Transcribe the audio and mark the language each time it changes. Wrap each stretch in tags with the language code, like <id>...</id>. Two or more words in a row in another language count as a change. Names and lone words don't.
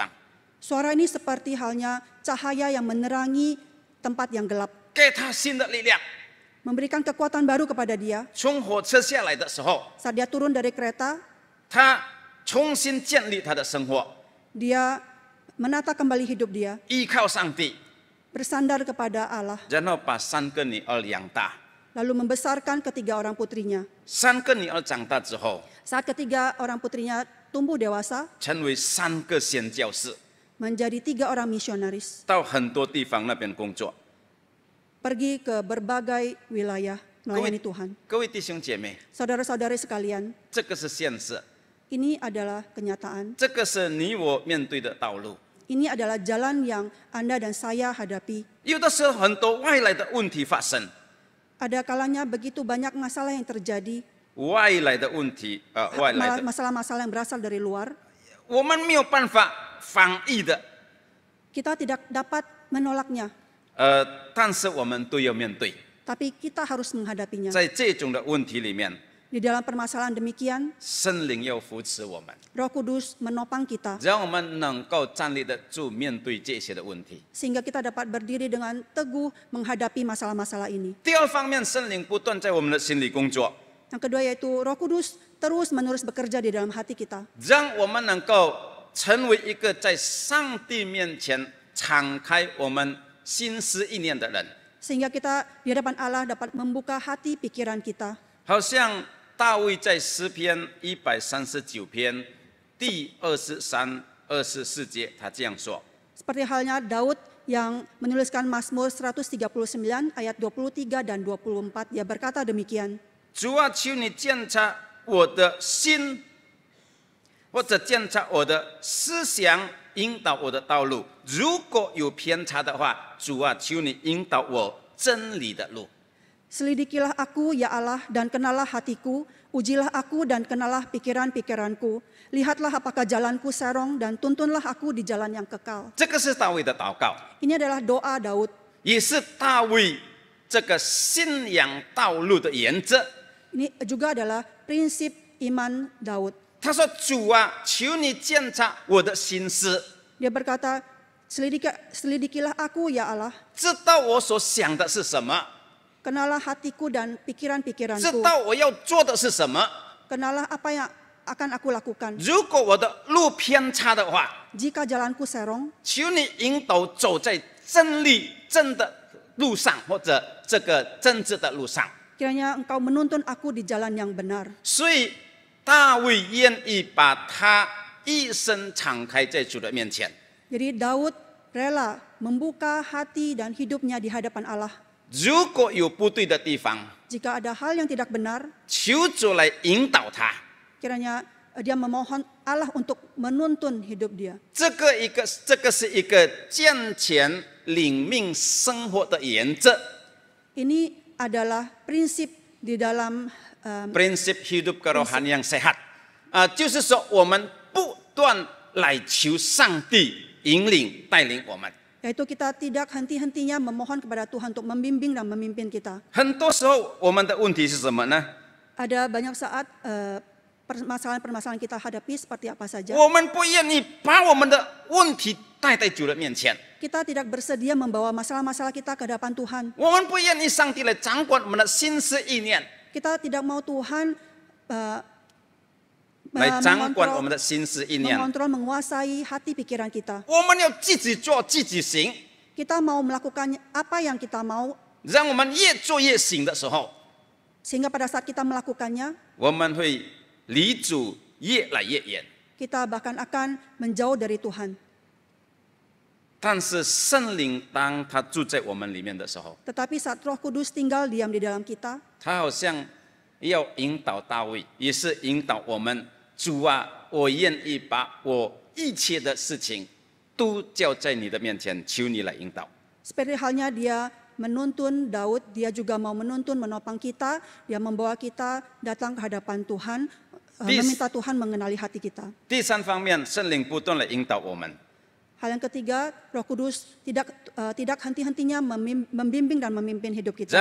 <id>Suara ini seperti halnya cahaya yang menerangi tempat yang gelap,</id> <zh>给他新的力量。</zh> <id>memberikan kekuatan baru kepada dia.</id> <zh>从火车下来的时候，</zh> <id>Saat dia turun dari kereta,</id> <zh>他重新建立他的生活，</zh> <id>dia menata kembali hidup dia,</id> <zh>依靠上帝，</zh> <id>bersandar kepada Allah,</id> <zh>然后把3个女儿养大。</zh> <id>lalu membesarkan ketiga orang putrinya.</id> <zh>3 个女儿长大之后，</zh> <id>Saat ketiga orang putrinya tumbuh dewasa,</id> <zh>成为3个宣教士，</zh> <id>menjadi 3 orang misionaris,</id> <zh>到很多地方那边工作。</zh> <id>pergi ke berbagai wilayah</id> <zh>各位</zh> <id>melayani Tuhan.</id> <zh>各位弟兄姐妹，</zh> <id>Saudara-saudari sekalian,</id> <zh>这个是现实，</zh> <id>ini adalah kenyataan.</id> <zh>这个是你我面对的道路。</zh> <id>Ini adalah jalan yang Anda dan saya hadapi.</id> <zh>有的时候很多外来的问题发生，</zh> <id>Ada kalanya begitu banyak masalah yang terjadi,</id> <zh>外来的问题外来的，</zh> <id>masalah-masalah yang berasal dari luar.</id> <zh>我们没有办法防御的，</zh> <id>Kita tidak dapat menolaknya,</id> <zh>但是我们都要面对。</zh> <id>tapi kita harus menghadapinya.</id> <zh>在这种的问题里面，</zh> <id>Di dalam permasalahan demikian,</id> <zh>圣灵要扶持我们，</zh> <id>Roh Kudus menopang kita,</id> <zh>让我们能够站立得住面对这些的问题。</zh> <id>sehingga kita dapat berdiri dengan teguh menghadapi masalah-masalah ini.</id> <zh>第二方面，圣灵不断在我们的心里工作，</zh> <id>Yang kedua yaitu Roh Kudus terus-menerus bekerja di dalam hati kita,</id> <zh>让我们能够成为一个在上帝面前敞开我们心思意念的人。</zh> <id>sehingga kita di hadapan Allah dapat membuka hati pikiran kita.</id> <zh>好像大卫在诗篇139篇第23、24节，他这样说：</zh> <id>Seperti halnya Daud yang menuliskan Mazmur 139 ayat 23 dan 24, dia berkata demikian,</id> <zh>主啊，求你鉴察我的心， 或者监察我的思想，引导我的道路。如果有偏差的话，主啊，求你引导我真理的路。</zh> <id>Selidikilah aku, ya Allah, dan kenalah hatiku. Ujilah aku dan kenalah pikiran-pikiranku. Lihatlah apakah jalanku serong dan tuntunlah aku di jalan yang kekal.</id> <zh>这个是大卫的祷告，</zh> <id>Ini adalah doa Daud.</id> <zh>也是大卫这个信仰道路的原则。</zh> <id>Ini juga adalah prinsip iman Daud.</id> <zh>他说：“主啊，求你监察我的心思，</zh> <id>Dia berkata, selidikilah aku, ya Allah.</id> <zh>知道我所想的是什么，</zh> <id>Kenalah hatiku dan</id> <zh>知</zh> <id>pikiran-pikiranku.</id> <zh>道我要做的是什么。</zh> <id>Kenalah apa yang akan aku lakukan.</id> <zh>如果我的路偏差的话，</zh> <id>Jika jalanku serong,</id> <zh>求你引导走在真理真的路上，或者这个真知的路上。</zh> <id>kiranya engkau menuntun aku di jalan yang benar.</id> <zh>所以大卫愿意把他一生敞开在主的面前。</zh> <id>Jadi Daud rela membuka hati dan hidupnya di hadapan Allah.</id> <zh>如果有不对的地方，</zh> <id>Jika ada hal yang tidak benar,</id> <zh>求主来引导他。</zh> <id>kiranya dia memohon Allah untuk menuntun hidup dia.</id> <zh>这个是一个健全领命生活的原则。</zh> <id>Ini adalah prinsip di dalam prinsip hidup kerohanian yang sehat，</id> <zh>就是说我们不断来求上帝引领带领我们。</zh> <id>yaitu kita tidak henti-hentinya memohon kepada Tuhan untuk membimbing dan memimpin kita.</id> <zh>很多时候我们的问题是什么呢？</zh> <id>Ada banyak saat permasalahan-permasalahan kita hadapi seperti apa saja.</id> <zh>我们不愿意把我们的问题带在主的面前，</zh> <id>Kita tidak bersedia membawa masalah-masalah kita ke hadapan Tuhan.</id> <zh>我们不愿意上帝来掌管我们的心思意念，</zh> <id>Kita tidak mau Tuhan</id> <zh>来掌管我们的心思意念。</zh> <id>mengontrol, menguasai hati pikiran kita.</id> <zh>我们要自己做自己行，</zh> <id>Kita mau melakukan apa yang kita mau,</id> <zh>让我们越做越行的时候，</zh> <id>sehingga pada saat kita melakukannya,</id> <zh>我们会离主越来越远。</zh> <id>kita bahkan akan menjauh dari Tuhan.</id> <zh>但是圣灵当他住在我们里面的时候，</zh> <id>Tetapi saat Roh Kudus tinggal diam di dalam kita,</id> <zh>他好像要引导大卫，也是引导我们。主啊，我愿意把我一切的事情都交在你的面前，求你来引导。</zh> <id>seperti halnya dia menuntun Daud, dia juga mau menuntun, menopang kita, dia membawa kita datang ke hadapan Tuhan, meminta Tuhan mengenali hati kita.</id> <zh>第三方面，圣灵不断地引导我们。</zh> <id>Hal yang ketiga, Roh Kudus tidak henti-hentinya membimbing dan memimpin hidup kita,</id>